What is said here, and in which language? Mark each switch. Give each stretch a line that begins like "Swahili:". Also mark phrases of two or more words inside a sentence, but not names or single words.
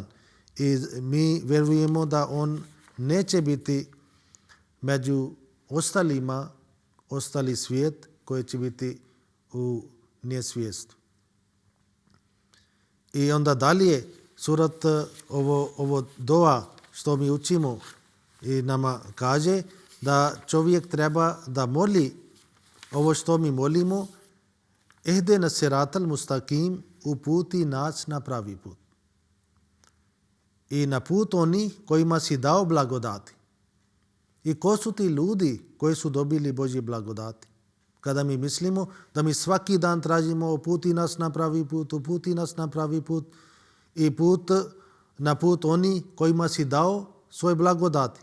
Bosnian: I mi vjerujemo da on neće biti među ostalima, ostali svijet koji će biti u nesvijestu. I onda dalje surat ovo dova što mi učimo i nama kaže da čovjek treba da moli ovo što mi molimo
Arabic: اهدنا الصراط المستقيم,
Bosnian: uputi nas na pravi put. I na put oni kojima si dao blagodati. I ko su ti ljudi koji su dobili Božje blagodati? Kada mi mislimo da mi svaki dan tražimo uputi nas na pravi put, uputi nas na pravi put i na put oni kojima si dao svoje blagodati.